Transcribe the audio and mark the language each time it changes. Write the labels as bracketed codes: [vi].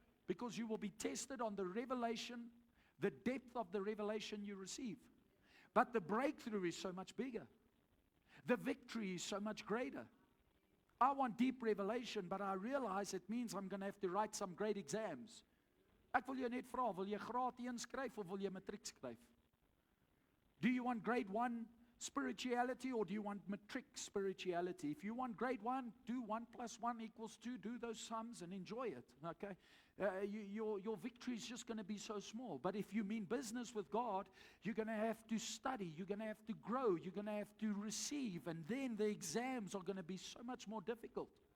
[en] Because you will be tested on the revelation, the depth of the revelation you receive. But the breakthrough is so much bigger. The victory is so much greater. I want deep revelation, but I realize it means I'm going to have to write some great exams. [af] Ek wil jou net vra, wil jy graad 1 skryf of wil jy matriek skryf? [en] Do you want grade 1 spirituality or do you want matric spirituality? If you want grade 1, do 1 plus 1 equals 2, do those sums and enjoy it, okay? Your victory is just going to be so small. But if you mean business with God, you're going to have to study, you're going to have to grow, you're going to have to receive, and then the exams are going to be so much more difficult.